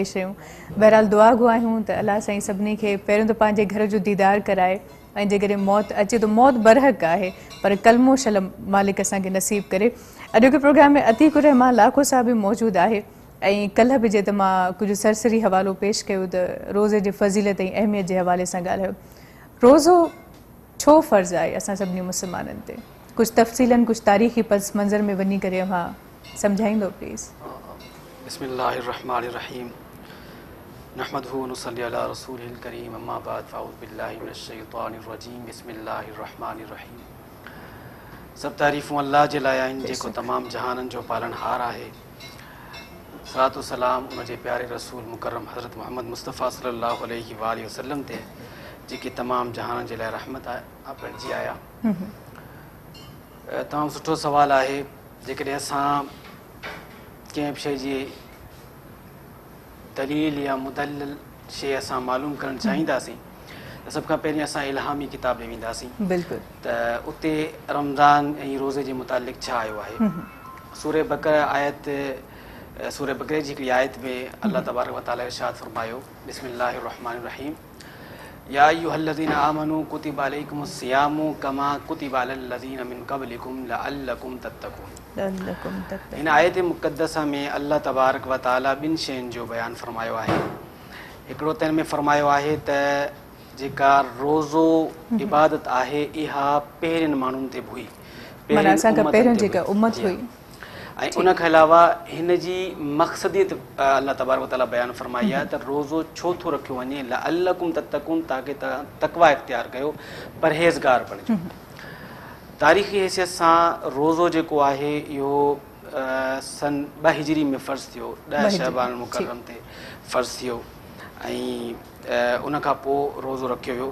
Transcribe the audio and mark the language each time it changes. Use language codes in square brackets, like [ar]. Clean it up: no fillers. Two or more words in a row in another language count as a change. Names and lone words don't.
[sd] शयूं बहरहाल दुआ घुरायूं त अलाह साईं सभिनी खे पहिरियों त पंहिंजे घर जो दीदार कराए ऐं जेकॾहिं मौत अचे त मौत बरहक आहे पर कलमो शल मालिक असांखे नसीब करे अॼोके प्रोग्राम में अतीक रहमान लाखो साहब बि मौजूदु आहे ऐं कल्ह बि जे त मां कुझु सरसरी हवालो पेश कयो त रोज़े जी फज़ीलत ऐं अहमियत जे हवाले सां ॻाल्हायो रोज़ो छो फ़र्ज़ु आहे असां सभिनी मुस्लमाननि ते कुछ तफ़सीलन कुछ तारीख़ी पस मंज़र में वञी करे वहाँ समझाइंदो प्लीज़ [ar] بسم الله الرحمن الرحيم نحمده ونصلي على رسوله الكريم أما بعد فأعوذ بالله من الشيطان الرجيم بسم الله الرحمن الرحيم [sd] सब तारीफ़ूं अल्लाह जे लाइ आहिनि जेको तमाम जहाननि जो पालनहार आहे सलातो सलाम उन जे प्यारे रसूल मुकर्रम हज़रत मोहम्मद मुस्तफ़ा [ar] صلى الله عليه وسلم [sd] ते जेकी तमाम जहान जे लाइ रहमत आहे बणिजी आया तमामु सुठो सुवालु आहे जेकॾहिं असां कंहिं बि शइ जी दलील या मुदल्लिल शइ असां मालूम करणु चाहींदासीं त सभ खां पहिरीं असां इल्हामी किताब ॾे वेंदासीं बिल्कुलु त उते रमज़ान ऐं रोज़े जे मुतालिक़ छा आयो आहे सूरे बकरा सूरे बकरे जी हिकिड़ी आयत में [ar] الله تبارك وتعالى [sd] इरशाद फरमायो [ar] بسم الله الرحمن الرحيم يا أيها الذين آمنوا كتب عليكم الصيام كما كتب على الذين من قبلكم لعلكم تتقون. [sd] इन आयत मुक़द्दसा में [ar] الله تبارك وتعالى [sd] ॿिनि शयुनि जो बयानु फरमायो आहे। हिकिड़ो त हिन में फरमायो आहे त जेका रोज़ो इबादत आहे इहा पहिरियनि माण्हुनि ते हुई, ऐं उन खां अलावा हिन जी मक़सदियत [ar] الله تبارك وتعالى [sd] बयानु फरमाई आहे त रोज़ो छो थो रखियो वञे [ar] لعلكم تتقون [sd] ताकी तव्हां तक़वा इख़्तियार कयो, परहेज़गार बणिजो। तारीख़ी हैसियत सां रोज़ो जेको आहे इहो सन 2 हिजरी में फ़र्ज़ु थियो, 10 शअबान मुकर्रम ते फ़र्ज़ु थियो ऐं उन खां पोइ रोज़ो रखियो वियो।